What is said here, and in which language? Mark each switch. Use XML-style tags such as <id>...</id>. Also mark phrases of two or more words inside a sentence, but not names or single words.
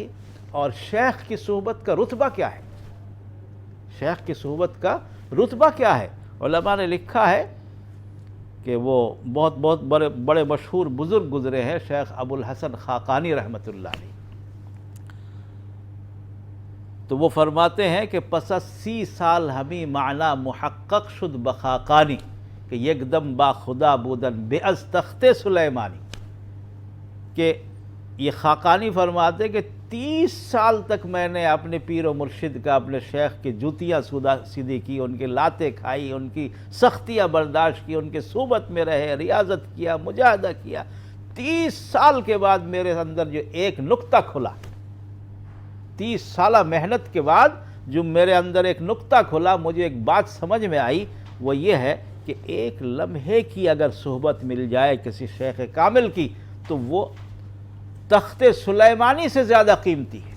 <ur>اور شیخ کی صحبت کا رتبہ کیا ہے؟ شیخ کی صحبت کا رتبہ کیا ہے؟ علماء نے لکھا ہے کہ وہ بہت بڑے مشہور بزرگ گزرے ہیں، شیخ ابو الحسن خاقانی رحمۃ اللہ علیہ، تو وہ فرماتے ہیں کہ</ur> <fa>پس از 30 سال ہمیں معنی محقق شد بخاقانی، کہ یک دم با خدا بودن بے از تخت سلیمانی،</fa> <ur>کہ یہ خاقانی فرماتے کہ 30 سال تک میں نے اپنے پیر و مرشد کا، اپنے شیخ کی جوتیاں سیدھی کی، ان کی لاتیں کھائی، ان کی سختیاں برداشت کی، ان کے صحبت میں رہے، ریاضت کیا، مجاہدہ کیا۔ 30 سال کے بعد میرے اندر جو ایک نقطہ کھلا، 30 سالہ محنت کے بعد جو میرے اندر ایک نقطہ کھلا، مجھے ایک بات سمجھ میں آئی، وہ یہ ہے کہ ایک لمحے کی اگر صحبت مل جائے کسی شیخ کامل کی تو وہ تخت سلیمانی سے زیادہ قیمتی ہے۔</ur>